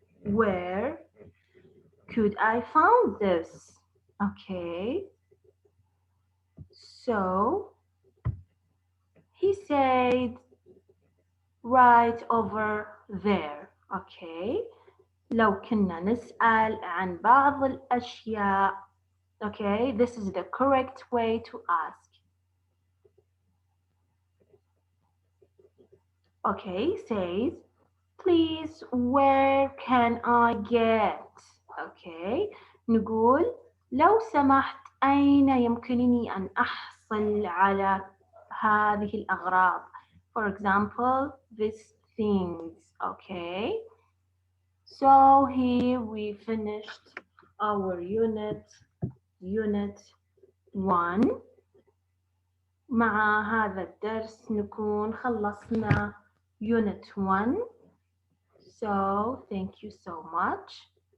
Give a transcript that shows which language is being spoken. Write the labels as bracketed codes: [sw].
[en] Where could I find this? Okay, so he said right over there. [ar] Okay, لو كنا نسأل عن بعض الأشياء. [en] Okay, this is the correct way to ask. Okay, says, please, where can I get? [ar] Okay, نقول لو سمحت أين يمكنني أن أحصل على هذه الأغراض? [en] For example, these things. Okay, so here we finished our unit 1. [ar] مع هذا الدرس نكون خلصنا Unit 1. [en] So thank you so much.